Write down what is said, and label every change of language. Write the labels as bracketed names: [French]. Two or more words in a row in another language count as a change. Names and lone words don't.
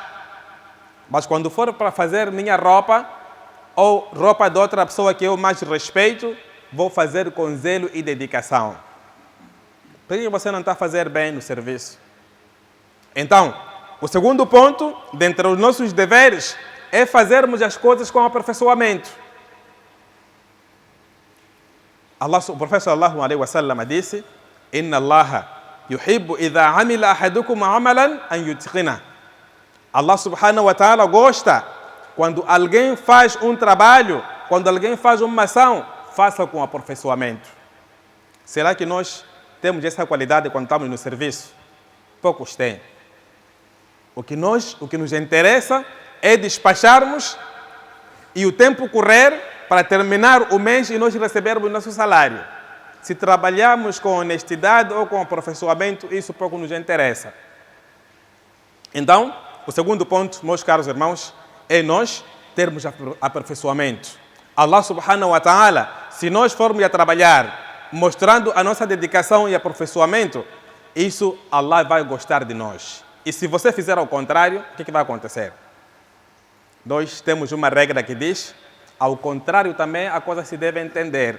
[Portuguese] Mas quando for para fazer minha roupa ou roupa de outra pessoa que eu mais respeito, vou fazer com zelo e dedicação. Por que você não está a fazer bem no serviço? Então, o segundo ponto, dentre os nossos deveres, é fazermos as coisas com aperfeiçoamento. O profeta [Arabic] صلى الله عليه وسلم disse: إن الله يحب إذا عمل أحدكم عملا أن يتقنه. الله سبحانه وتعالى [Portuguese] gosta quando alguém faz um trabalho, quando alguém faz uma ação, faça com aperfeiçoamento. Será que nós temos essa qualidade quando estamos no serviço? Poucos têm. O que nos interessa é despacharmos e o tempo correr para terminar o mês e nós recebermos nosso salário. Se trabalharmos com honestidade ou com aperfeiçoamento, isso pouco nos interessa. Então, o segundo ponto, meus caros irmãos, é nós termos aperfeiçoamento. [Arabic] الله سبحانه وتعالى, [Portuguese] se nós formos a trabalhar mostrando a nossa dedicação e aperfeiçoamento, isso Allah vai gostar de nós. E se você fizer ao contrário, o que vai acontecer? Nós temos uma regra que diz, ao contrário também a coisa se deve entender.